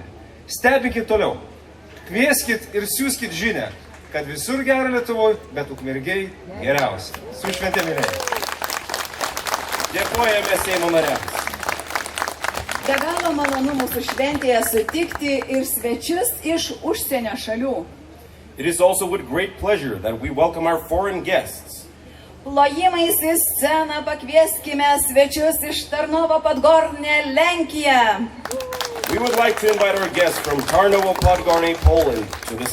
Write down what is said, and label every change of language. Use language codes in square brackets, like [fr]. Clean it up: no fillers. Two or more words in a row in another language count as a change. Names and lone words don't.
[lt] Stebinkit toliau, kvieskit ir siųskit žinią, kad visur gera Lietuvoje, bet Ukmergėje geriausia. Su švente mylėjai. Dėkojame Seimo nariams. Be galo malonu mūsų šventėje sutikti ir svečius iš užsienio šalių. [en] It is also with great pleasure that we welcome our foreign guests. [lt] Plojimais į sceną pakvieskime svečius iš Tarnovo Podgorne, Lenkija. [en] We would like to invite our guests from Tarnovo Podgorny, Poland to the stage.